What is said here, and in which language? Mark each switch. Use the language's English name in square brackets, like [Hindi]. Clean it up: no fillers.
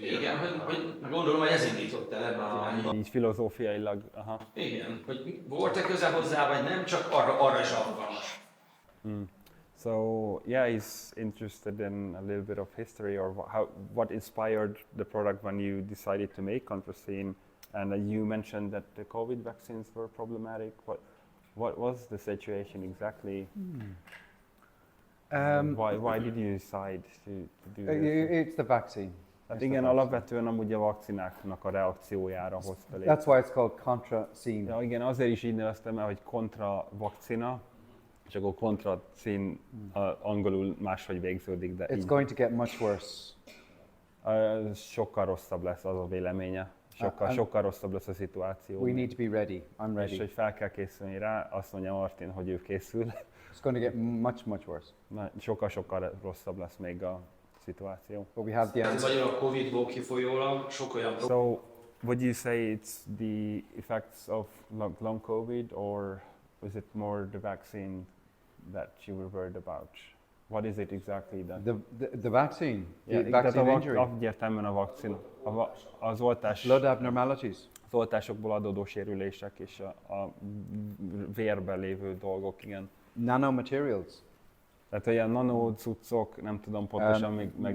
[Hungarian] Igen, hogy gondolom, hogy ez indított el ebben a irányba. Így filozófiailag, Igen, hogy volt-e köze hozzá, vagy nem, csak arra is alkalmas. [English] So yeah, he's interested in a little bit of history or what inspired the product when you decided to make Contracine, and you mentioned that the COVID vaccines were problematic. What was the situation exactly? Why did you decide to do this? It's the vaccine. [Hungarian] Hát igen, alapvetően amúgy a vakcináknak a reakciójára hozta létre. [English] That's why it's called Contracine. [Hungarian] Ja, igen, azért is így neveztem el, hogy kontra vakcina, és akkor Contracine angolul máshogy végződik, de [English] It's going to get much worse. [Hungarian] Sokkal rosszabb lesz az a véleménye. Sokkal rosszabb lesz a szituáció. [English] We need to be ready. I'm ready. [Hungarian] És hogy fel kell készülni rá, azt mondja Martin, hogy ő készül. [English] It's going to get much worse. [Hungarian] Sokkal rosszabb lesz még a szituáció. [English] But we have the answer. [Hungarian] Vagy a Covid-ból kifolyólag sok olyan [English] So, would you say it's the effects of long COVID, or was it more the vaccine that you were worried about? What is it exactly that? The vaccine. Yeah, The vaccine injury. [Hungarian] Egyértelműen a vakcina. Az oltás. [English] Blood abnormalities. [Hungarian] Az oltásokból adódó sérülések és a vérben lévő dolgok, igen. [English] Nanomaterials. [Hungarian] Tehát olyan nanocuccok, nem tudom pontosan még